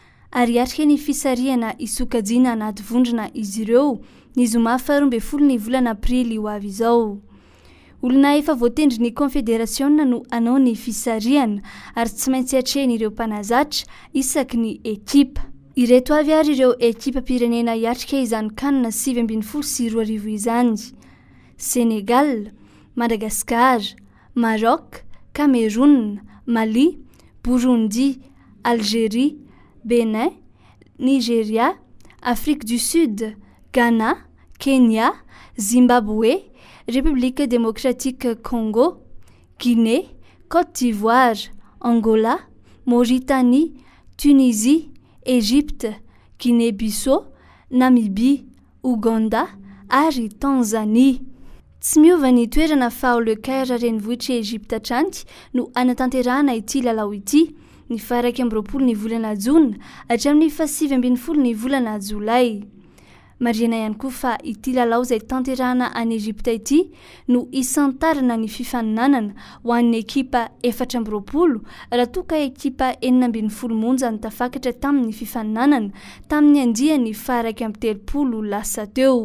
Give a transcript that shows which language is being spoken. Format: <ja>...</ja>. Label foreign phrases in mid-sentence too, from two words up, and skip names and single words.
<mg>ary atrika ny fisariana isokajiana anaty vondrona izy ireo ny zoma 12 ny volana aprily ho avy izao. Olona efa voatendry ny confédération no anao ny fisariana ary tsy maintsy atrehny ireo mpanazatra isaky ny ekipa. Ireto avy ary ireo ekipa pirenena iatrika izany kanina 7-12 izany: Sénégal, Madagascar, Maroc, Cameroun, Mali, Burundi, Algérie, Bénin, Nigeria, Afrique du Sud, Ghana, Kenya, Zimbabwe, République démocratique Congo, Guinée, Côte d'Ivoire, Angola, Mauritanie, Tunisie, Égypte, Guinée-Bissau, Namibie, Ouganda ary Tanzanie. Tsy miova ny toerana fa le Caire renivohitra Egypta tranty no anatanterahana ity lalao ity ny 12 ny volana Jona hatramin'ny 7 ny volana Jolay. Mariana ihany koa fa ity lalao izay tanterahana any Egypta ity no isantarana ny fifaninanana ho an'ny ekipa 14 raha toa ka ekipa 40 monja ny tafakatra tamin'ny fifaninanana tamin'ny andiany 13 lasa teo.</mg>